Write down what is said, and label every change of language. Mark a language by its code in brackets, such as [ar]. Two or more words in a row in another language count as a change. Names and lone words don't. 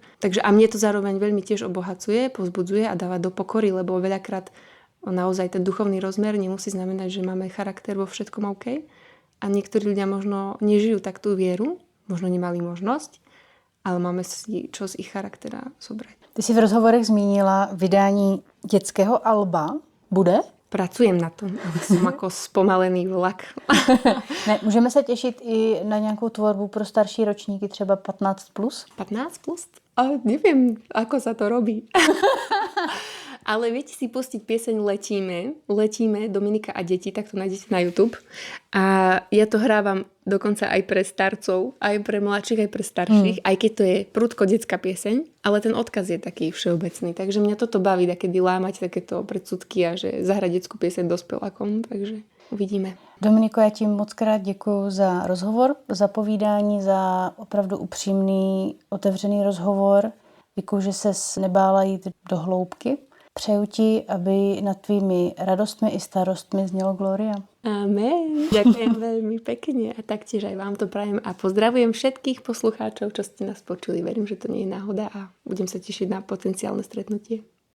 [sk] Takže a mne to zároveň veľmi tiež obohacuje, povzbudzuje a dáva do pokory, lebo veľakrát naozaj ten duchovný rozmer nemusí znamenať, že máme charakter vo všetkom OK. A niektorí ľudia možno nežijú tak tú vieru, možno nemali možnosť, ale máme si čo z ich charaktera zobrať. [cs] Ty si v rozhovorech zmínila vydání dětského alba. Bude? [sk] Pracujem na tom, ale som ako spomalený vlak. [cs] Ne, můžeme se těšit i na nějakou tvorbu pro starší ročníky, třeba 15+? 15+? [sk] A neviem, ako sa to robí. Ale viete si pustiť pieseň Letíme, Dominika a deti, tak to nájdete na YouTube. A ja to hrávam dokonca aj pre starcov, aj pre mladších, aj pre starších, aj keď to je prudko detská pieseň, ale ten odkaz je taký všeobecný. Takže mňa toto baví, takedy lámať takéto predsudky a že zahrať detskú pieseň dospelákom, takže uvidíme. [cs] Dominiko, já ti moc krát děkuji za rozhovor, za povídání, za opravdu upřímný, otevřený rozhovor. Děkuji, že ses nebála jít do hloubky. Přeju ti, aby nad tvými radostmi i starostmi znělo Gloria. Amen. [sk] Ďakujem veľmi pekne a taktiež aj vám to prajem a pozdravujem všetkých poslucháčov, čo ste nás počuli. Verím, že to nie je náhoda a budem sa tešiť na potenciálne stretnutie.